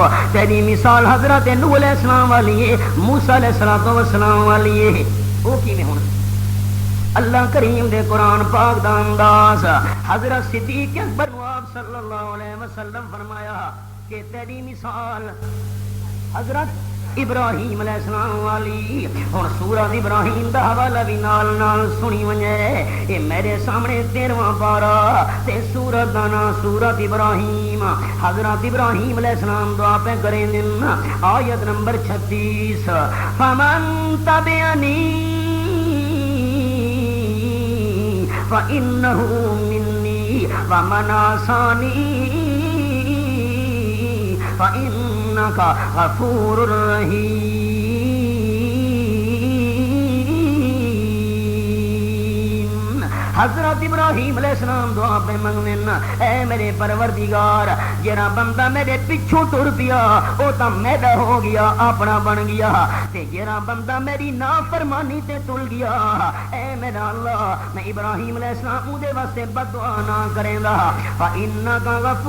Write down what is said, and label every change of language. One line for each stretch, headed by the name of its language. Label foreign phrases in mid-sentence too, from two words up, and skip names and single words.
Punjabi: تیری مثال حضرت نوح
Arabic: علیہ السلام
Punjabi: والی ہے موسیٰ
Arabic: علیہ السلام
Punjabi: والی ہے وہ کی میں ہوں اللہ کریم دے قرآن پاک دا انداز حضرت صدیق اکبر آپ
Arabic: صلی اللہ علیہ وسلم
Punjabi: فرمایا کہ تیری مثال حضرت ابراہیم
Arabic: علیہ السلام
Punjabi: والی اور سورۃ ابراہیم دا حوالہ بھی نال نال سنی ونجے اے میرے سامنے 13واں پارہ تے سورۃ دا نام سورۃ ابراہیم حضرت ابراہیم
Arabic: علیہ السلام
Punjabi: دعا پہ کریں دن آیت نمبر 36
Arabic: فمن تبعنی فَإِنَّهُ مِنِّي وَمَنْ عَصَانِي فَإِنَّكَ غَفُورٌ رَحِيمٌ
Punjabi: حضرت ابراہیم علیہ السلام دعا پہ منگن اے میرے پروردگار جڑا بندہ میرے پیچھوں ٹر پیا وہ تو میرا ہو گیا اپنا بن گیا تے جڑا بندہ میری نافرمانی تے تل گیا اے میرا اللہ میں ابراہیم
Arabic: علیہ السلام
Punjabi: دے واسطے بد دعا نہ کریں گا فإنک